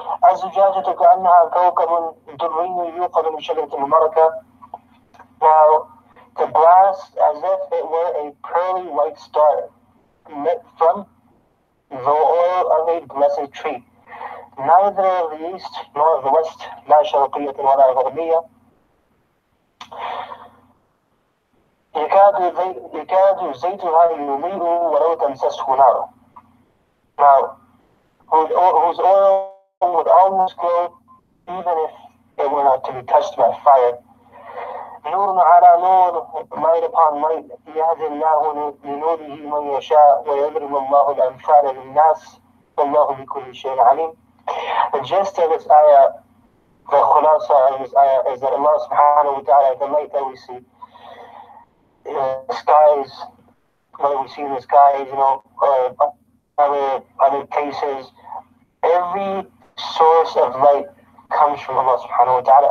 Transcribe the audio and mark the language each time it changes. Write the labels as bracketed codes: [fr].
[ar] الزجاجة كأنها كوكب دري يوقد من شجرة مباركة. [en] Now, the glass as if it were a pearly white star lit from the oil of a blessed tree. Neither of the east nor of the west, [ar] لا شرقية ولا غربية. يكاد زيتها يضيء ولو تمسسه نار. [en] Now, whose oil would almost glow even if it were not to be touched by fire. [ar] نور على نور, [en] light upon light, [ar] يهدي الله لنوره من يشاء ويضرب الله الأمثال للناس والله بكل شيء عليم. [en] The gist of this ayah, the khulasa of this ayah, is that Allah subhanahu wa ta'ala, the light that we see in the skies, what we see in the skies, or other places, every source of light comes from Allah subhanahu wa ta'ala.